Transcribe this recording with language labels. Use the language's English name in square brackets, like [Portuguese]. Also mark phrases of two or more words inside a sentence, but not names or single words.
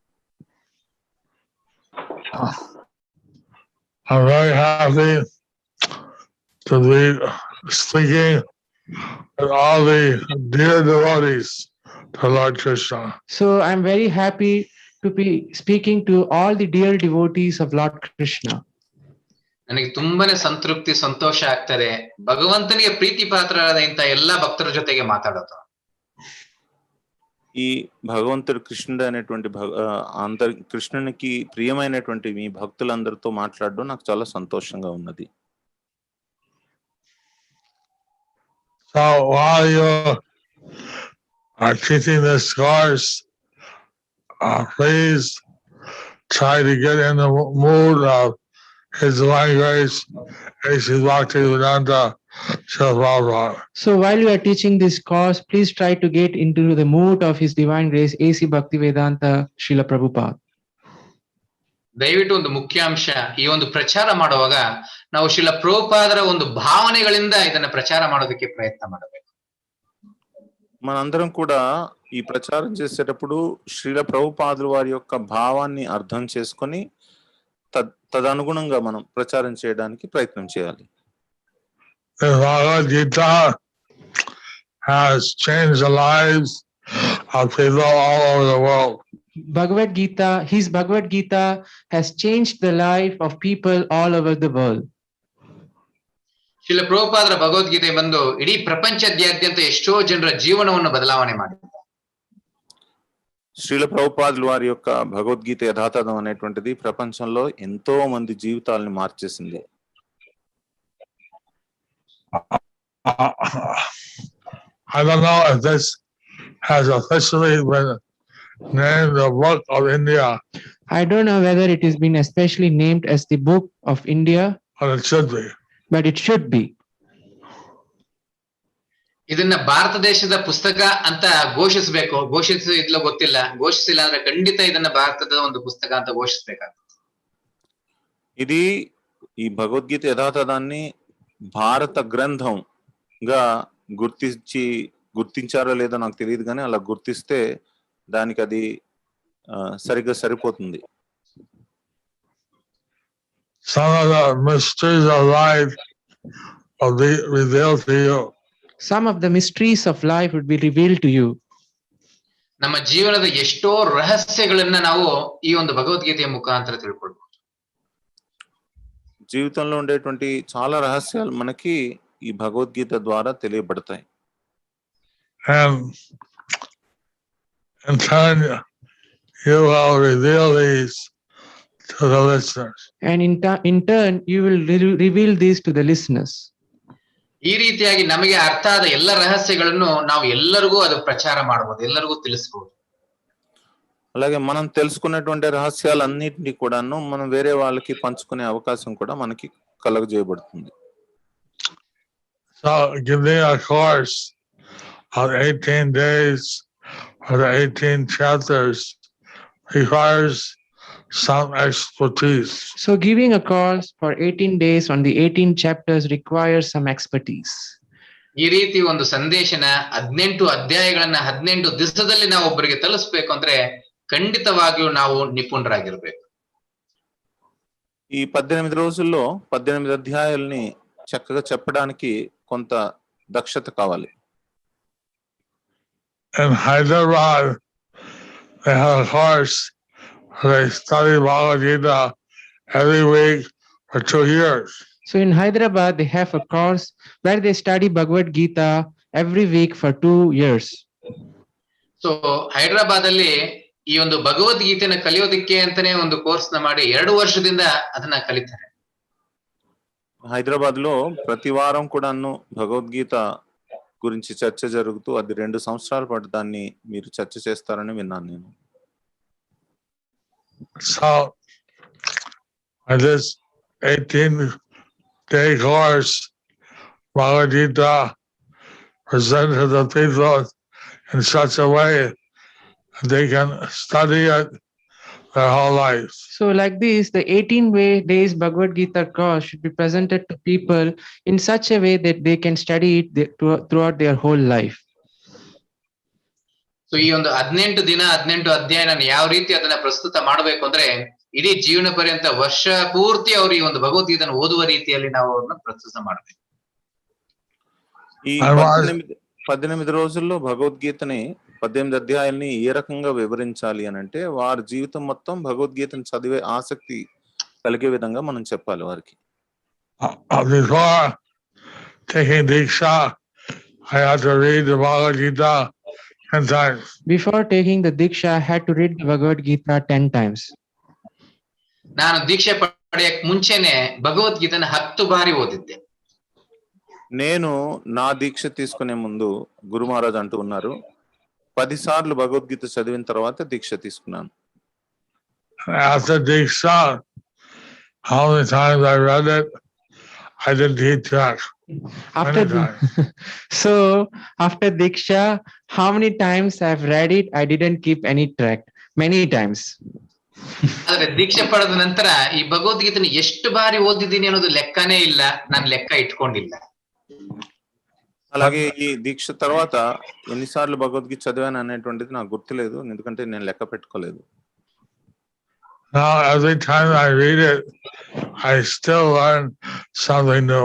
[English] I'm very happy to be speaking with all the dear devotees to Lord Krishna. So I'm very happy to be speaking to all the dear devotees of Lord Krishna. [Kannada] ನನಗೆ ತುಂಬಾನೇ ಸಂತೃಪ್ತಿ ಸಂತೋಷ ಆಗ್ತದೆ ಭಗವಂತನಿಗೆ ಪ್ರೀತಿ ಪಾತ್ರರಾದ ಇಂಥ ಎಲ್ಲಾ ಭಕ್ತರ ಜೊತೆಗೆ ಮಾತಾಡೋದು. [Telugu] ఈ భగవంతుడు కృష్ణుడు అనేటువంటి అందరి కృష్ణునికి ప్రియమైనటువంటి మీ భక్తులందరితో మాట్లాడడం నాకు చాలా సంతోషంగా ఉన్నది. [English] So while you are teaching this course, please try to get in the mood of His Divine Grace, A.C. Bhaktivedanta Srila Prabhupada. So while you are teaching this course, please try to get into the mood of His Divine Grace, A.C. Bhaktivedanta Srila Prabhupada. [Kannada] ದಯವಿಟ್ಟು ಒಂದು ಮುಖ್ಯಾಂಶ, ಈ ಒಂದು ಪ್ರಚಾರ ಮಾಡುವಾಗ ನಾವು ಶ್ರೀಲ ಪ್ರಭುಪಾದರ ಒಂದು ಭಾವನೆಗಳಿಂದ ಇದನ್ನ ಪ್ರಚಾರ ಮಾಡೋದಕ್ಕೆ ಪ್ರಯತ್ನ ಮಾಡಬೇಕು. [Telugu] మనందరం కూడా ఈ ప్రచారం చేసేటప్పుడు శ్రీల ప్రభుపాదుల వారి యొక్క భావాన్ని అర్థం చేసుకొని తదనుగుణంగా మనం ప్రచారం చేయడానికి ప్రయత్నం చేయాలి. [English] Bhagavad Gītā has changed the lives of people all over the world. Bhagavad Gītā, his Bhagavad Gītā has changed the life of people all over the world. [Kannada] ಶ್ರೀಲ ಪ್ರಭುಪಾದರ ಭಗವದ್ಗೀತೆ ಬಂದು ಇಡೀ ಪ್ರಪಂಚದಾದ್ಯಂತ ಎಷ್ಟೋ ಜನರ ಜೀವನವನ್ನು ಬದಲಾವಣೆ ಮಾಡಿದೆ. [Telugu] శ్రీల ప్రభుపాదుల వారి యొక్క భగవద్గీత యథాతథం అనేటువంటిది ప్రపంచంలో ఎంతో మంది జీవితాలను మార్చేసింది. [English] I don't know if this has officially been named the Book of India. I don't know whether it has been especially named as the Book of India, but it should be. But it should be. [Kannada] ಇದನ್ನ ಭಾರತ ದೇಶದ ಪುಸ್ತಕ ಅಂತ ಘೋಷಿಸಬೇಕು. ಘೋಷಿಸಿದ್ಲೋ ಗೊತ್ತಿಲ್ಲ, ಘೋಷಿಸಿಲ್ಲ ಅಂದ್ರೆ ಖಂಡಿತ ಇದನ್ನ ಭಾರತದ ಒಂದು ಪುಸ್ತಕ ಅಂತ ಘೋಷಿಸಬೇಕಾಗ್ತದೆ. [Telugu] ఇది ఈ భగవద్గీత యథాతథాన్ని భారత గ్రంథంగా గుర్తించారో లేదో నాకు తెలియదు, కానీ అలా గుర్తిస్తే దానికి అది సరిగ్గా సరిపోతుంది. [English] Some of the mysteries of life will be revealed to you. Some of the mysteries of life would be revealed to you. [Kannada] ನಮ್ಮ ಜೀವನದ ಎಷ್ಟೋ ರಹಸ್ಯಗಳನ್ನ ನಾವು ಈ ಒಂದು ಭಗವದ್ಗೀತೆಯ ಮುಖಾಂತರ ತಿಳ್ಕೊಳ್ಬಹುದು. [Telugu] జీవితంలో ఉండేటువంటి చాలా రహస్యాలు మనకి ఈ భగవద్గీత ద్వారా తెలియబడతాయి. [English] And in turn, you will reveal these to the listeners. And in turn, you will reveal these to the listeners. [Kannada] ಈ ರೀತಿಯಾಗಿ ನಮಗೆ ಅರ್ಥ ಆದ ಎಲ್ಲ ರಹಸ್ಯಗಳನ್ನು ನಾವು ಎಲ್ಲರಿಗೂ ಅದು ಪ್ರಚಾರ ಮಾಡಬಹುದು, ಎಲ್ಲರಿಗೂ ತಿಳಿಸಬಹುದು. [Telugu] అలాగే మనం తెలుసుకున్నటువంటి రహస్యాలన్నింటినీ కూడాను మనం వేరే వాళ్ళకి పంచుకునే అవకాశం కూడా మనకి కలుగజేయబడుతుంది. [English] So giving a course of 18 days or the 18 chapters requires some expertise. So giving a course for 18 days on the 18 chapters requires some expertise. [Kannada] ಈ ರೀತಿ ಒಂದು ಸಂದೇಶನ 18 ಅಧ್ಯಾಯಗಳನ್ನ 18 ದಿವಸದಲ್ಲಿ ನಾವು ಒಬ್ಬರಿಗೆ ತಲುಪಿಸಬೇಕು ಅಂದ್ರೆ ಖಂಡಿತವಾಗಿಯೂ ನಾವು ನಿಪುಣರಾಗಿರ್ಬೇಕು. [Telugu] ఈ 18 రోజుల్లో 18 అధ్యాయాల్ని చక్కగా చెప్పడానికి కొంత దక్షత కావాలి. [English] In Hyderabad, they have a course where they study Bhagavad Gītā every week for 2 years. So in Hyderabad, they have a course where they study Bhagavad Gītā every week for 2 years. [Kannada] ಸೊ ಹೈದರಾಬಾದ್ ಅಲ್ಲಿ ಈ ಒಂದು ಭಗವದ್ಗೀತೆನ ಕಲಿಯೋದಕ್ಕೆ ಅಂತಾನೆ ಒಂದು ಕೋರ್ಸ್ ನ ಮಾಡಿ 2 ವರ್ಷದಿಂದ ಅದನ್ನ ಕಲಿತಾರೆ. [Telugu] హైదరాబాద్ లో ప్రతి వారం కూడాను భగవద్గీత గురించి చర్చ జరుగుతూ అది 2 సంవత్సరాల పాటు దాన్ని మీరు చర్చ చేస్తారని విన్నాను నేను. [English] So I this 18-day course, Bhagavad Gītā presented to the people in such a way that they can study it their whole life. So like this, the 18 days Bhagavad Gītā course should be presented to people in such a way that they can study it throughout their whole life. [Kannada] ಸೊ ಈ ಒಂದು 18 ದಿನ 18 ಅಧ್ಯಾಯನ ಯಾವ ರೀತಿ ಅದನ್ನ ಪ್ರಸ್ತುತ ಮಾಡಬೇಕು ಅಂದ್ರೆ ಇಡೀ ಜೀವನ ಪರ್ಯಂತ ವರ್ಷ ಪೂರ್ತಿ ಅವರು ಈ ಒಂದು ಭಗವದ್ಗೀತೆಯನ್ನು ಓದುವ ರೀತಿಯಲ್ಲಿ ನಾವು ಅವ್ರನ್ನ ಪ್ರಸ್ತುತ ಮಾಡಬೇಕು. [Telugu] ఈ 18 రోజుల్లో భగవద్గీతని 18 అధ్యాయాల్ని ఏ రకంగా వివరించాలి అని అంటే వారి జీవితం మొత్తం భగవద్గీతను చదివే ఆసక్తి కలిగే విధంగా మనం చెప్పాలి వారికి. [English] Before taking Diksha, I had to read the Bhagavad Gītā 10 times. Before taking the Diksha, I had to read the Bhagavad Gītā 10 times. [Kannada] ನಾನು ದೀಕ್ಷೆ ಪಡೆಯಕ್ ಮುಂಚೆನೆ ಭಗವದ್ಗೀತೆನ 10 ಬಾರಿ ಓದಿದ್ದೆ. [Telugu] నేను నా దీక్ష తీసుకునే ముందు గురు మహారాజ్ అంటూ ఉన్నారు 10 సార్లు భగవద్గీత చదివిన తర్వాత దీక్ష తీసుకున్నాను. [English] After Diksha, how many times I read it, I didn't keep track. So after Diksha, how many times I've read it, I didn't keep any track. Many times. [Kannada] ಆದ್ರೆ ದೀಕ್ಷೆ ಪಡೆದ ನಂತರ ಈ ಭಗವದ್ಗೀತೆನ ಎಷ್ಟು ಬಾರಿ ಓದಿದ್ದೀನಿ ಅನ್ನೋದು ಲೆಕ್ಕನೇ ಇಲ್ಲ, ನಾನು ಲೆಕ್ಕ ಇಟ್ಕೊಂಡಿಲ್ಲ. [Telugu] అలాగే ఈ దీక్ష తర్వాత ఎన్నిసార్లు భగవద్గీత చదివాను అనేటువంటిది నాకు గుర్తులేదు, ఎందుకంటే నేను లెక్క పెట్టుకోలేదు. [English] Now every time I read it, I still learn something new.